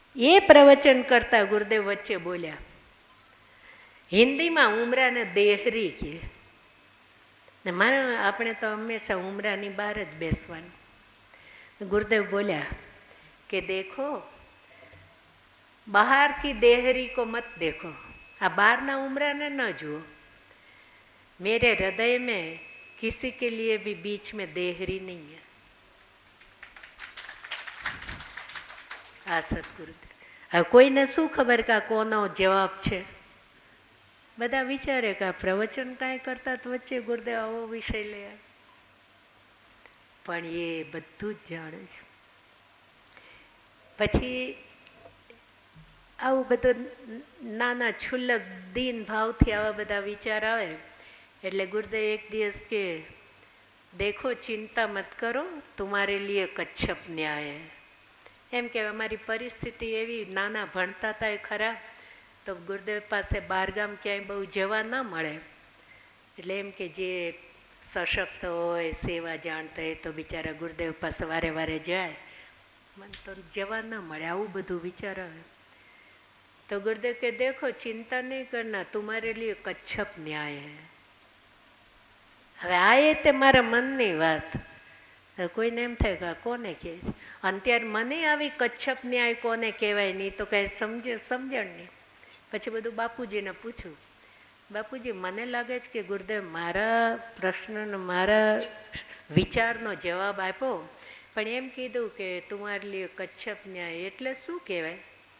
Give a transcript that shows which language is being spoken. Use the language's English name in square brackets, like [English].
[Gujarati] એ પ્રવચન કરતા ગુરુદેવ વચ્ચે બોલ્યા, હિન્દીમાં ઉમરાને દેહરી કહે ને મારે, આપણે તો હંમેશા ઉમરાની બહાર જ બેસવાનું. ગુરુદેવ બોલ્યા કે દેખો, [Hindi] બહાર કી દેહરી કો મત દેખો, [Gujarati] આ બહારના ઉમરાને ન જુઓ. [Hindi] मेरे हृदय में किसी के लिए भी बीच में देहरी नहीं है. [Gujarati] આ સદગુરુદેવ. હવે કોઈને શું ખબર કે આ કોનો જવાબ છે? બધા વિચારે કે આ પ્રવચન કાંઈ કરતા તો વચ્ચે ગુરુદેવ આવો વિષય લે, પણ એ બધું જ જાણે છે. પછી આવું બધું નાના છુલ્લક દીન ભાવથી આવા બધા વિચાર આવે એટલે ગુરુદેવ એક દિવસ કે [Hindi] દેખો ચિંતા મત કરો, તુમારે લીએ કચ્છપ ન્યાય. [Gujarati] એમ કે અમારી પરિસ્થિતિ એવી, નાના ભણતા હતા એ ખરા, તો ગુરુદેવ પાસે બહારગામ ક્યાંય બહુ જવા ન મળે, એટલે એમ કે જે સશક્ત હોય, સેવા જાણતા હોય તો બિચારા ગુરુદેવ પાસે વારે વારે જાય, મને તો જવા ન મળે, આવું બધું વિચાર આવે. [Hindi] તો गुरुदेव के देखो चिंता नहीं करना, तुम्हारे लिए कच्छप न्याय है. [Gujarati] હવે આ એ તે મારા મનની વાત, કોઈને એમ થાય કે કોને કહે છે, અને ત્યારે મને આવી કચ્છપ ન્યાય કોને કહેવાય નહીં તો કાંઈ સમજણ નહીં. પછી બધું બાપુજીને પૂછ્યું, બાપુજી મને લાગે છે કે ગુરુદેવ મારા પ્રશ્નનો, મારા વિચારનો જવાબ આપ્યો, પણ એમ કીધું કે તમારે લીએ કચ્છપ ન્યાય એટલે શું કહેવાય?